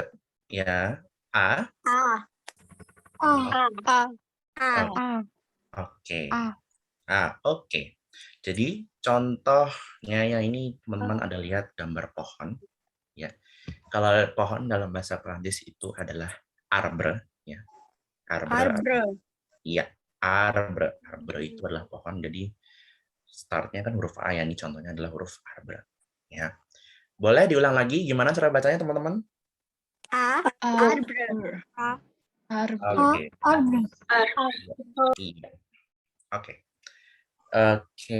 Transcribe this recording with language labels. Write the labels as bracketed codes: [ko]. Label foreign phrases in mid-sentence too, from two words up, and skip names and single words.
[id] Ya, A. Oke. Oke. Jadi contohnya ya ini teman-teman ada lihat gambar pohon. Ya, kalau pohon dalam bahasa Prancis itu adalah arbre. Ya, arbre. Iya, arbre. Arbre itu adalah pohon. Jadi startnya kan huruf A ya. Ini contohnya adalah huruf arbre. Ya. Boleh diulang lagi gimana cara bacanya teman-teman? Arbre. Oke. Iya. Oke. Oke.